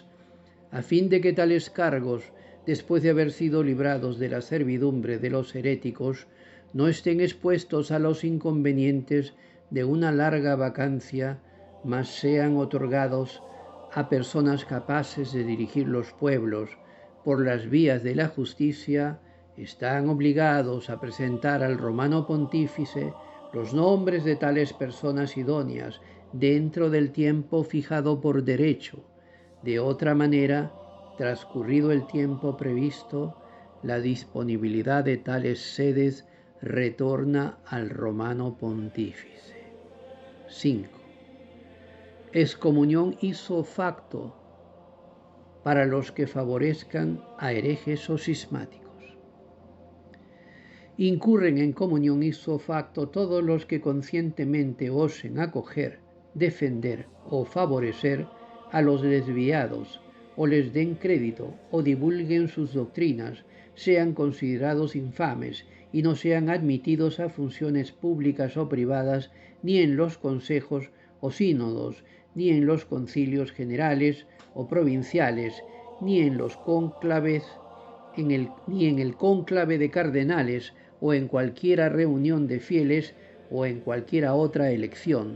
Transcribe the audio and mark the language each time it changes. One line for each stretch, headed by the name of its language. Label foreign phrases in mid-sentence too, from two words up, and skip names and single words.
Spanish: a fin de que tales cargos, después de haber sido librados de la servidumbre de los heréticos, no estén expuestos a los inconvenientes de una larga vacancia, mas sean otorgados a personas capaces de dirigir los pueblos por las vías de la justicia, están obligados a presentar al romano pontífice los nombres de tales personas idóneas dentro del tiempo fijado por derecho. De otra manera, transcurrido el tiempo previsto, la disponibilidad de tales sedes retorna al romano pontífice. 5. Excomunión
Latin: ipso facto
Spanish: para los que favorezcan a herejes o cismáticos. Incurren en comunión
Latin: ipso facto
Spanish: todos los que conscientemente osen acoger, defender o favorecer a los desviados, o les den crédito o divulguen sus doctrinas, sean considerados infames y no sean admitidos a funciones públicas o privadas ni en los consejos o sínodos, ni en los concilios generales o provinciales, ni en los cónclaves, ni en el cónclave de cardenales, o en cualquiera reunión de fieles o en cualquiera otra elección.